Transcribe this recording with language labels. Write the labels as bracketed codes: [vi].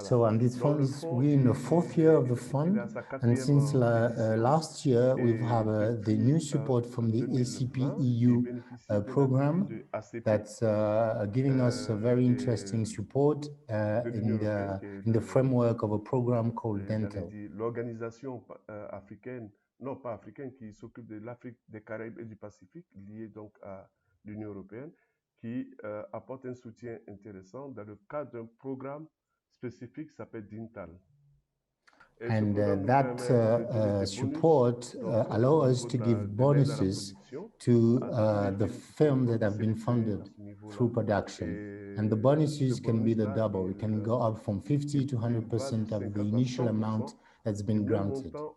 [en] So on this fund, we're in the 4th year of the fund, and since last year, we've had the new support from the ACP EU program that's giving us a very interesting support in the framework of a program called Dental. [fr] L'organisation africaine, non pas africaine, qui s'occupe de l'Afrique, des Caraïbes et du Pacifique, liée donc à l'Union européenne, qui apporte un soutien intéressant dans le cadre d'un programme spécifique qui s'appelle Dental. [en] And that support allows us to give bonuses to the films that have been funded through production. And the bonuses can be the double. It can go up from 50 to 100% of the initial amount that's been granted.